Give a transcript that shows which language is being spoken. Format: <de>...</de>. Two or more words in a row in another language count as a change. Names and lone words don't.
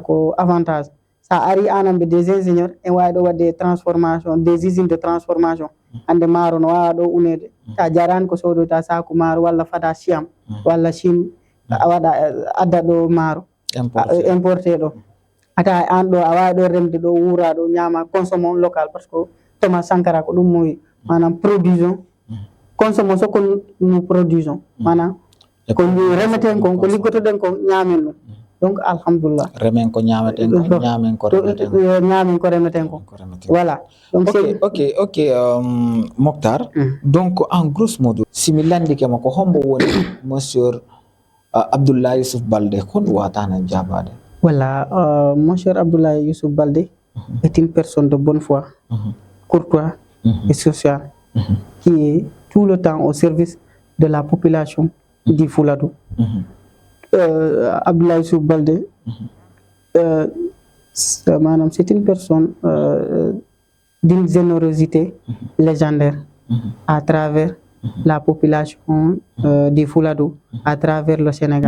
<ff>ko avantage sa ari anamɓe</ff> <fr>des ingénieurs</fr> <ff>en wawi ɗo wadde</ff> <fr>transformation des usines de transformation</fr> <ff>hande maaro no wawa ɗo unede ta jarani ko sodoyta saku maaro walla fada Siam walla Chine a waɗa adda ɗo maaro importé ɗo ata an ɗo a wawi ɗo remde ɗo wuura ɗo ñama</ff> <fr>consommons local par ce que</fr> <ff>Thomas Sankara ko ɗum mowi manam</ff> <fr>produisons consommons ce que nous produisons</fr> <ff>manam ko remeten kon ko liggotoɗen ko ñamen ɗum donc alhamdulillah remen ko ñameten ko ñamen ko remeten ko ñamen ko remeten ko</ff> <fr>voilà donc</fr> <ff>ok Mokhtar</ff> <fr>donc en grosso modo</fr> <ff>simi landikema ko hombo woni monsieur Abdoulaye Youssouf Baldé kon watana jabade</ff> <fr>voilà monsieur Abdoulaye Youssouf Baldé est une personne de bonne foi courtois et sociale qui est tout le temps au service de la population du Fouladou. Abdoulaye Youssouf Baldé, c'est une personne d'une générosité légendaire à travers la population du Fouladou, à travers le Sénégal.</fr>